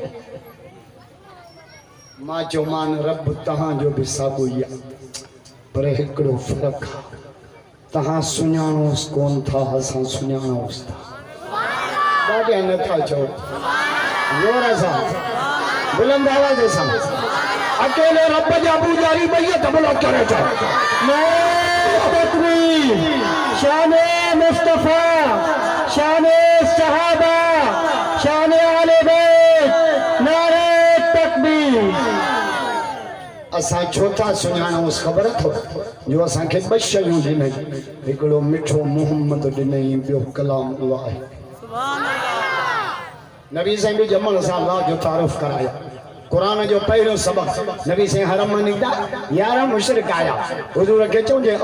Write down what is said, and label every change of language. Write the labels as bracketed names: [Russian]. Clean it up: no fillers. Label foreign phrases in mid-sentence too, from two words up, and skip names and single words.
[Sindhi] मां चयो मान रब तहां जो बि साॻियो ई आहे पर हिकिड़ो फ़र्क़ु आहे तहां सुञाणोसि कोन था असां सुञाणोसि था ॾाढा नथा चओ जोर सां बुलंद आवाज़ सां अकेले रब जा पुजारी भैया तबला करे जा [Urdu] تکبیر شان مصطفیٰ شان صحابہ شان آلِ بیت نعرۂ تکبیر [Sindhi] असां छो था सुञाणोसि ख़बर अथव जो असांखे ॿ शयूं ॾिनई हिकिड़ो मिठो मोहम्मद ॾिनई ॿियो कलाम आहे नबी साईं बि ॼमण सां अलाह जो तारीफ़ कराया कुरान जो पहिरियों सबक़ नबी साईं हरम में निकिता 11 मुशरिक आया हुजूर खे चऊं जे